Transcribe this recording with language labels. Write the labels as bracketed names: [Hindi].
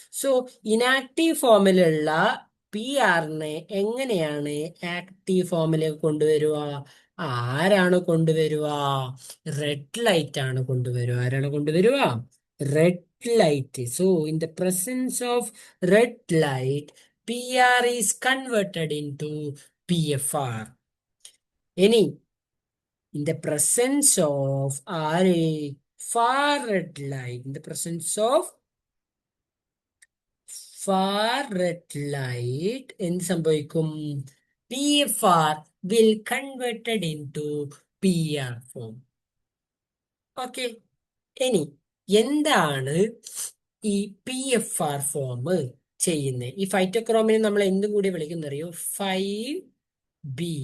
[Malayalam] So inactive ഫോമിലുള്ള P ആറിനെ എങ്ങനെയാണ് ആക്റ്റീവ് ഫോമിലേക്ക് കൊണ്ടുവരിക? ആരാണ് കൊണ്ടുവരിക? റെഡ് ലൈറ്റ് ആണ് കൊണ്ടുവരിക. ആരാണ് കൊണ്ടുവരിക? [English] Red light. So in the presence of red light, P R is converted in to P F R. ഇനി in the presence of far red light, in the presence of far red light, [Malayalam] എന്ത് സംഭവിക്കും? [English] P F R will converted into P R form. [Malayalam] Okay, ഇനി എന്താണ് ഈ P F R form ചെയ്യുന്നത്? ഈ ഫൈറ്റോക്രോമിനെ നമ്മൾ എന്തും കൂടി വിളിക്കുന്നറിയോ? 5B.